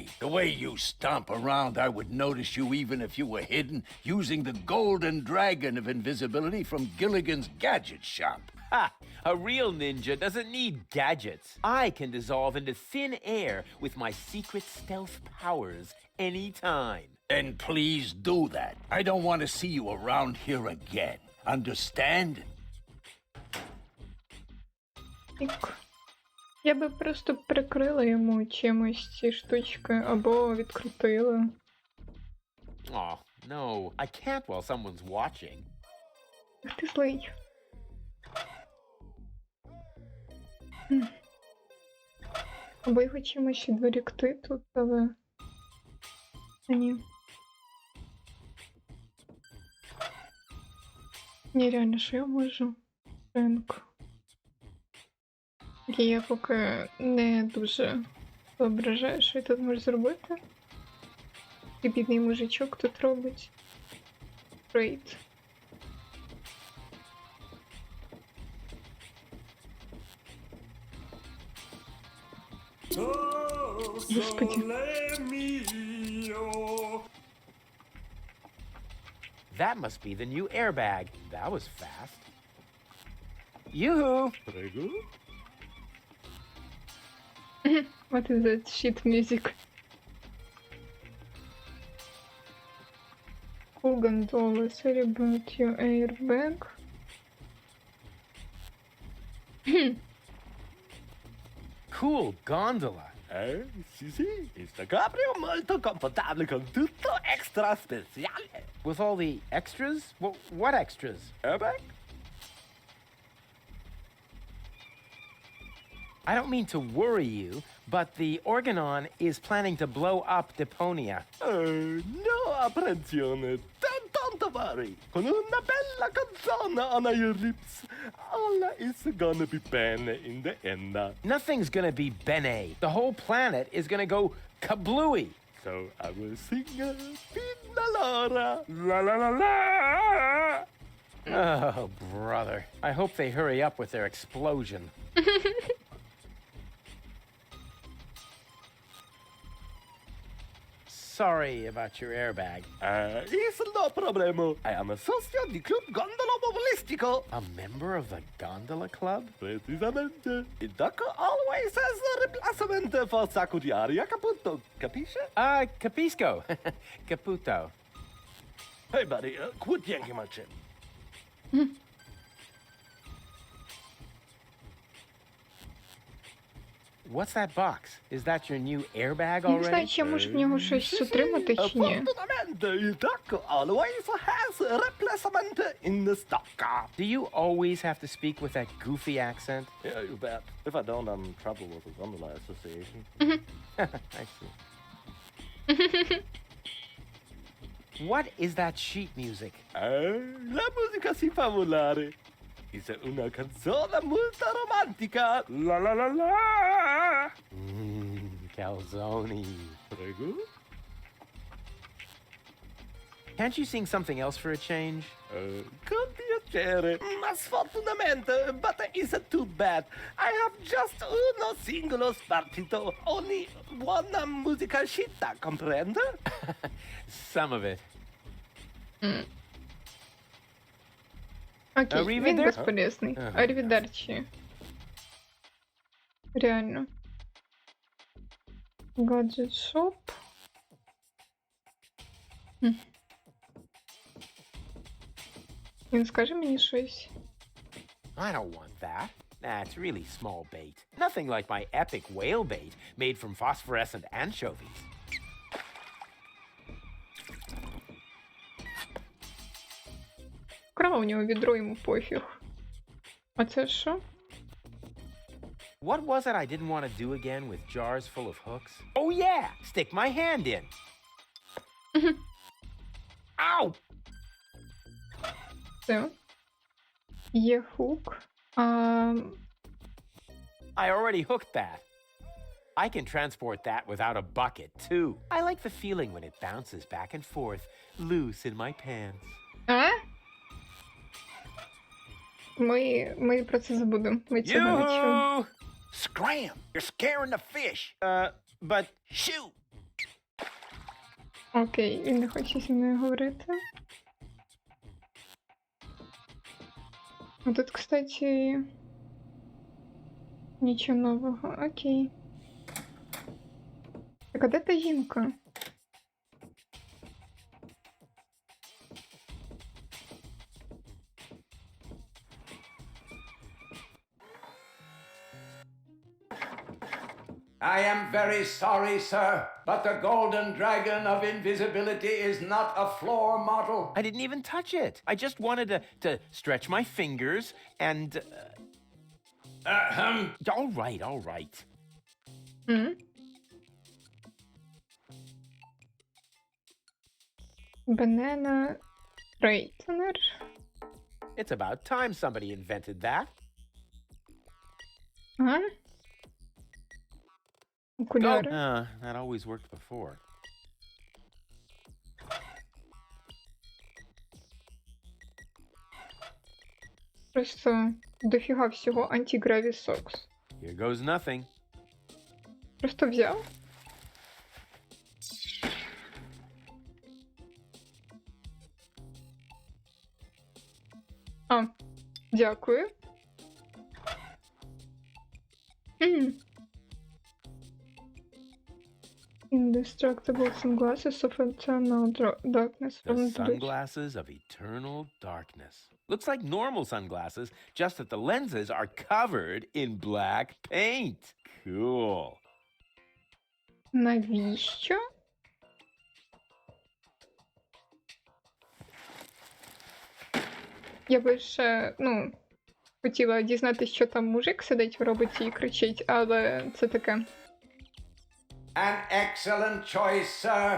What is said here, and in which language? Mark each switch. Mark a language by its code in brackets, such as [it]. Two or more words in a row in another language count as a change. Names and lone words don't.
[en] The way you stomp around, I would notice you even if you were hidden using the golden dragon of invisibility from Gilligan's gadget shop. Ha! A real ninja doesn't need gadgets. I can dissolve into thin air with my secret stealth powers anytime. Then please do that. I don't want to see you around here again. Understand? [uk] Я би просто прикрила йому чимось ці штучки, або відкрутила. [en] Oh, no. I can't while someone's watching. [uk] Ах ти злий. Або його чимось відволікти тут, але... Ні. Ні, реально, що я можу? Ринку. Я поки не дуже виображаю, що я тут можу зробити. І бідний мужичок тут робить. Трейд. Господи. [en] That must be the new airbag. That was fast. Yoo-hoo! What is that shit music? Cool gondola, sorry about your airbag. Cool gondola. [it] Sì, sì, questo cabrio molto confortabile con tutto extra speciale. [en] With all the extras? What extras? Airbag? I don't mean to worry you, but the Organon is planning to blow up Deponia. [it] No apprensione, [en] don't worry. [it] Con una bella canzone [en] on your lips, all is gonna be bene in the end. Nothing's gonna be bene. The whole planet is gonna go kablooey. So I will sing Fina Laura, la la la la. Oh, brother. I hope they hurry up with their explosion. Sorry about your airbag. It's no problemo. I am a [it] socio di Club Gondola Mobilistico. [en] A member of the Gondola Club? [it] Precisamente. Il doc [en] always has a replacement for Sakuriaria Caputo. Capisce? [it] Capisco. Caputo. [en] Hey, buddy, quit yanking my chin. What's that box? Is that your new airbag [uk] Я не знаю, [en] already? [uk] чи я можу в нього щось отримати, чи ні. [it] Fortunatamente, [en] Taco always has replacement in the stock. Do you always have to speak with that goofy accent? Yeah, you bet. If I don't, I'm in trouble with the Alumni Association. I see. What is that sheet music? [it] La musica si fa volare. È una canzone molto romantica. La la la la. Calzone. Prego. [en] Can't you sing something else for a change? [it] Con piacere. Ma sfortunatamente, [en] but it's too bad. I have just [it] uno singolo spartito. [en] Only one [it] musica scitta, [en] comprende? Some of it. [uk] Окей, він [it] Arrivederci. [uk] безполезний. Ага. Арівідерчі. Реально. [en] gadget shop. [uk] Він скаже мені щось. [en] I don't want that. That's really small bait. Nothing like my epic whale bait made from phosphorescent anchovies. [uk] Крав у нього відро, йому пофіг. А це що? [en] What was it I didn't want to do again with jars full of hooks? Oh yeah! Stick my hand in! Ow! [uk] Це. Є хук. [en] I already hooked that. I can transport that without a bucket, too. I like the feeling when it bounces back and forth, loose in my pants. [uk] А? Ми про це забудемо. Ми цього не чули. [en] You! Scram! You're scaring the fish. But Shoot! [uk] Окей, він не хоче зі мною говорити. А тут, кстати, нічого нового. Окей. Так, а де та жінка? [en] I am very sorry, sir, but the golden dragon of invisibility is not a floor model. I didn't even touch it. I just wanted to stretch my fingers and... All right, all right. Banana straightener. It's about time somebody invented that. [uk] А? Окуляри. [en] That always worked before. [uk] Просто дофіга всього [en] antigravity socks. Here goes nothing. [uk] Просто взяв. А, дякую. [en] Indestructible sunglasses of eternal darkness from The the sunglasses of eternal darkness. Looks like normal sunglasses, just that the lenses are covered in black paint. Cool. [uk] Навіщо? Я би ще, хотіла дізнатися, що там мужик сидить в роботі і кричить, але це таке. [en] An excellent choice, sir.